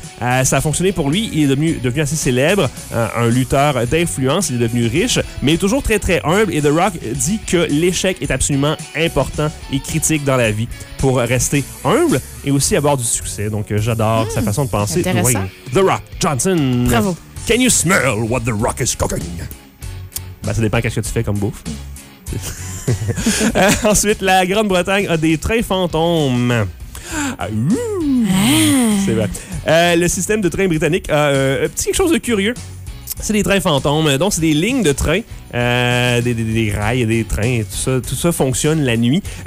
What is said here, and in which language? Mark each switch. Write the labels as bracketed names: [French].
[French] Ça a fonctionné pour lui. Il est devenu assez célèbre, un lutteur d'influence. Il est devenu riche, mais toujours très, très humble. Et The Rock dit que l'échec est absolument important et critique dans la vie pour rester humble et aussi avoir du succès. Donc, j'adore sa façon de penser. Intéressant. The Rock Johnson. Bravo. [English] Can you smell what The Rock is cooking? [French] Ben, ça dépend qu'est-ce que tu fais comme bouffe. Ensuite, la Grande-Bretagne a des trains fantômes. C'est vrai. Le système de train britannique a un petit quelque chose de curieux. C'est des trains fantômes, donc c'est des lignes de train, des rails, des trains, tout ça fonctionne la nuit.